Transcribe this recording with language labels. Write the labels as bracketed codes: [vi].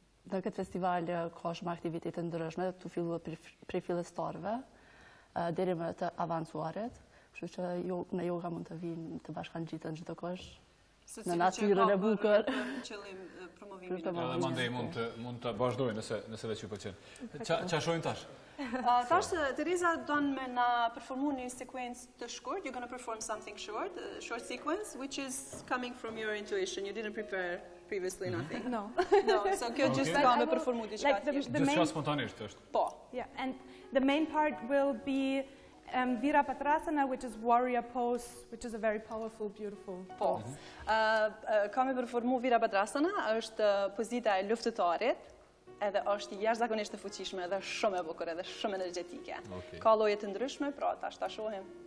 [sq] Në këtë festival ka shumë aktivitete ndryshme, të filluar prej fillestarëve deri më të avancuarit, kështu që në yoga mund të vinë të bashkangjiten çdo kush në natyrën e bukur. Qëllim promovimi. Edhe mandej mund të vazhdojnë nëse veç ju pëlqen. Ç'a shohim tash? Tash Theresa don me na performu një sekuencë të shkurt. [en] You're going to perform something short, a short sequence, which is coming from your intuition. You didn't prepare previously nothing. No. No, so [sq] kjo just ka me performu diçka tjetër. Diçka spontanisht është. Po. [en] Yeah, and the main part will be Virapatrasana, which is warrior pose, which is a very powerful, beautiful pose. [sq] Ka me performu Virapatrasana, është pozita e luftëtarit, edhe është jashtëzakonisht e fuqishme, edhe shumë e bukur, edhe shumë energjetike. Ka lloje të ndryshme, pra tash ta shohim.